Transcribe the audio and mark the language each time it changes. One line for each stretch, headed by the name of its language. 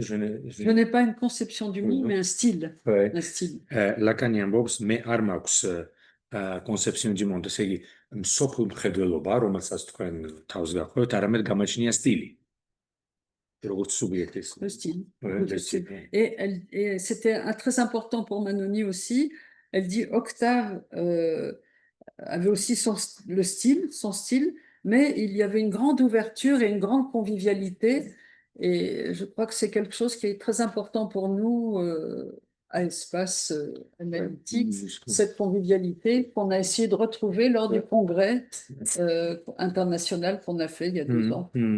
French: Je n'ai pas une conception du monde, mais un style. Un style.
Georgian: Lacan ამბობს, მე არ მაქვს
French: conception du monde,
Georgian: ესე იგი მსოფლ მხედველობა, რომელსაც თქვენ თავს გახსოვთ, არამედ გამოჩნია სტილი. როგორც სუბიექტის.
French: Le style. Le style. Et c'était très important pour Manoni aussi. Elle dit Octave avait aussi le style, son style, mais il y avait une grande ouverture et une grande convivialité. Et je crois que c'est quelque chose qui est très important pour nous à Espace Analytique, cette convivialité qu'on a essayé de retrouver lors du congrès international qu'on a fait il y a 2 ans.